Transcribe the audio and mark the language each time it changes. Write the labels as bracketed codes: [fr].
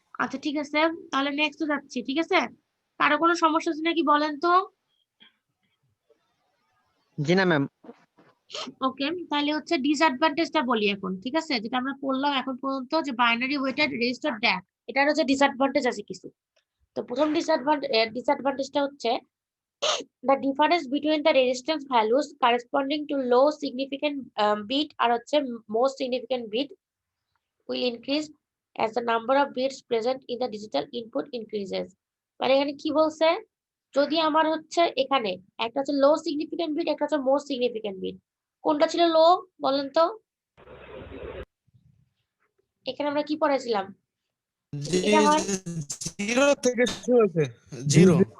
[bn] আচ্ছা ঠিক আছে, তাহলে নেক্সট যাচ্ছি, ঠিক আছে। কারো কোনো সমস্যা আছে নাকি বলেন তো? জি না ম্যাম। ওকে, তাহলে হচ্ছে ডিসঅ্যাডভান্টেজটা বলি এখন, ঠিক আছে, যেটা আমরা পড়লাম এখন পর্যন্ত, যে বাইনারি ওয়েটেড রেজিস্টার ড্যাক, এটার হচ্ছে ডিসঅ্যাডভান্টেজ আছে কিছু। তো প্রথম ডিসঅ্যাডভান্টেজটা হচ্ছে [en] the difference between the resistance values corresponding to low significant bit [bn] আর হচ্ছে [en] most significant bit will increase as the number of bits present in the digital input increases। [bn] মানে এখানে কি বলছে, যদি আমার হচ্ছে এখানে একটা হচ্ছে লো সিগনিফিকেন্ট বিট, একটা হচ্ছে মোস্ট সিগনিফিকেন্ট বিট, কোনটা ছিল লো বলেন তো? এখানে আমরা কি পড়েছিলাম? যদি এটা হয় 0 থেকে শুরু হয়েছে, 0।